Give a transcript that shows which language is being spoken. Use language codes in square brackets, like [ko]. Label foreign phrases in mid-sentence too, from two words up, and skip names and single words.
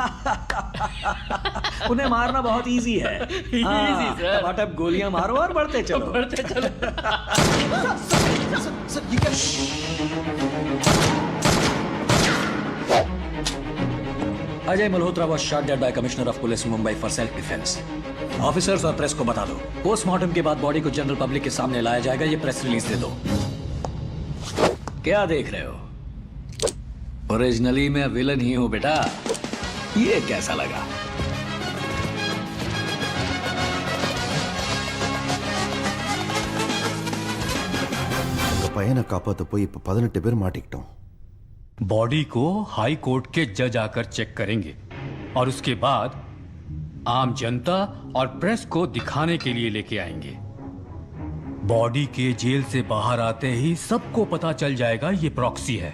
[hi] उन्हें मारना बहुत इजी है। [en] easy sir. [hi] टपाटप गोलियां मारो और बढ़ते चलो। बढ़ते चलो। [en] अजय मल्होत्रा was shot dead by Commissioner of Police Mumbai for self defense. [hi] ऑफिसर्स और प्रेस को बता दो, पोस्टमार्टम के बाद बॉडी को [en] general public [hi] के सामने लाया जाएगा, ये [en] press release [hi] दे दो। क्या देख रहे हो? ओरिजिनली मैं विलन ही हूं बेटा। ये कैसा लगा? [ta] பையனை காப்பாத்த போய் இப்ப 18 பேர் மாட்டிக்கிட்டோம்। [hi] बॉडी को [en] High Court [hi] के जज आकर चेक करेंगे और उसके बाद आम जनता और प्रेस को दिखाने के लिए लेके आएंगे। बॉडी के जेल से बाहर आते ही सबको पता चल जाएगा ये प्रॉक्सी है।